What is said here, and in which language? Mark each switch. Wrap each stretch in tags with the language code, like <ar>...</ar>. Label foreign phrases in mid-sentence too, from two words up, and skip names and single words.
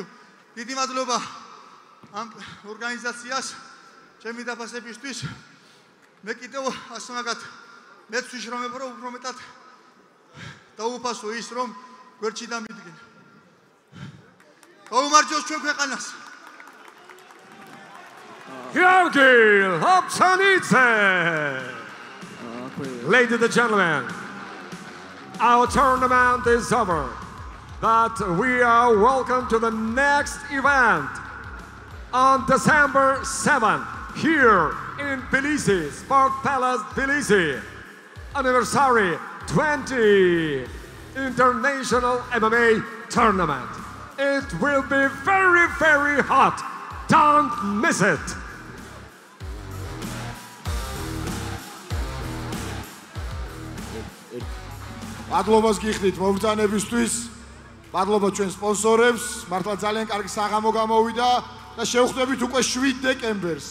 <ka>დიდი მადლობა ამ ორგანიზაციას ჩემი დაფასებისთვის. მე კიდევ ასე მაგათ მეც ვიშრომებ რომ უფრო მეტად დაუფასო ის რომ გვერდში დამიდგენ. გაუმარჯოს ჩვენ ქვეყანას. Georgi Lobzhanidze.</ka> <en>Ladies and gentlemen, our tournament is over, but we are welcome to the next event on December 7th here in Tbilisi, Sport Palace Tbilisi. Anniversary 20 International MMA Tournament. It will be very, very hot. Don't miss it.</en> <ka>მადლობას გიხდით მობრძანებისთვის. მადლობა ჩვენ სპონსორებს. მართლა ძალიან კარგი საღამო გამოვიდა და შევხვდებით უკვე 7 დეკემბერს.</ka>